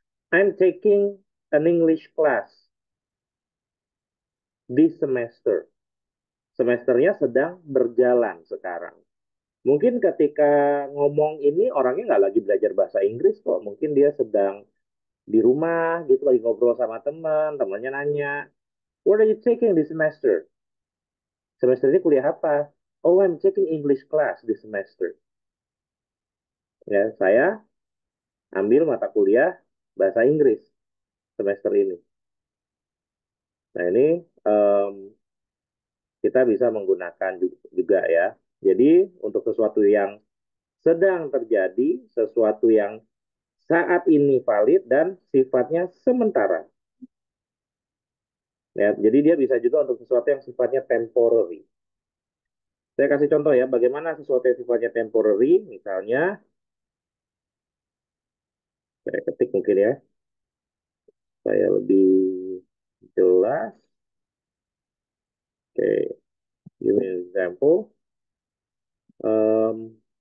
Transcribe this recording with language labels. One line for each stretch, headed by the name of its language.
English: I'm taking an English class this semester.
Indonesian: Semesternya sedang berjalan sekarang. Mungkin ketika ngomong ini orangnya nggak lagi belajar bahasa Inggris kok. Mungkin dia sedang di rumah gitu lagi ngobrol sama teman, temannya nanya,
English: "What are you taking this semester?"
Indonesian: Semester ini kuliah apa?
English: "Oh, I'm taking English class this semester."
Indonesian: Ya, saya ambil mata kuliah bahasa Inggris semester ini. Nah, ini em, kita bisa menggunakan juga ya. Jadi, untuk sesuatu yang sedang terjadi, sesuatu yang saat ini valid dan sifatnya sementara. Ya, jadi dia bisa juga untuk sesuatu yang sifatnya temporary. Saya kasih contoh ya, bagaimana sesuatu yang sifatnya temporary, misalnya, saya ketik mungkin ya, saya lebih jelas.
English: Oke, give me an example. Um,